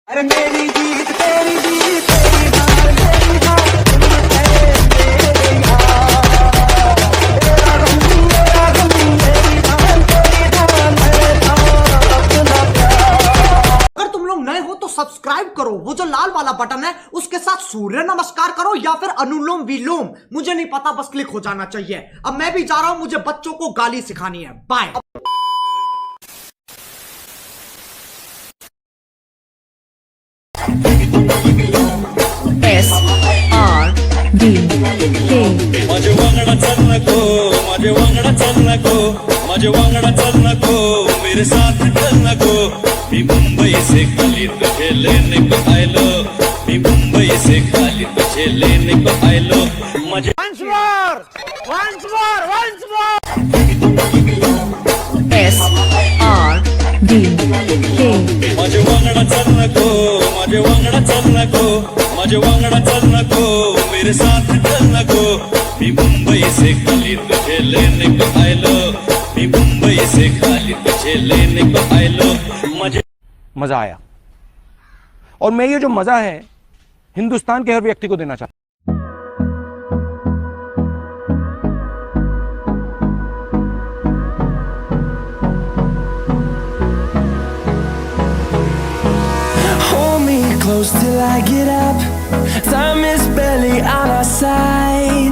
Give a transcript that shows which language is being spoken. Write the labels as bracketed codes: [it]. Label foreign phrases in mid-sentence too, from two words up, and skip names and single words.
[hi] अरे मेरी जीत तेरी जीत तेरी हार मेरी हार तुम है मेरे यार तेरा गम मेरी धान तेरी धान है अपना प्यार। अगर तुम लोग नए हो तो सब्सक्राइब करो, वो जो लाल वाला बटन है उसके साथ सूर्य नमस्कार करो या फिर अनुलोम विलोम, मुझे नहीं पता, बस क्लिक हो जाना चाहिए। अब मैं भी जा रहा हूं, मुझे बच्चों को गाली सिखानी है। बाय। [kok] माझे वांगडा चल नको, माझे वांगडा चल नको, माझे वांगडा चल नको, [hi] मेरे साथ चल नको। मी मुंबई से खाली तुझे लेने को आयलो, मी मुंबई से खाली तुझे लेने को आयलो। [kok] माझे [en] Once more! [kok] माझे वांगडा चल नको, माझे वांगडा चल नको, माझे वांगडा चल नको, [hi] मेरे साथ चल नको। मी मुंबई से खाली तुझे लेने को आयलो, मी मुंबई से खाली तुझे लेने को आयलो। मजा आया, और मैं ये जो मजा है हिंदुस्तान के हर व्यक्ति को देना चाहता हूं। [en] Close till I get up. Time is barely on our side.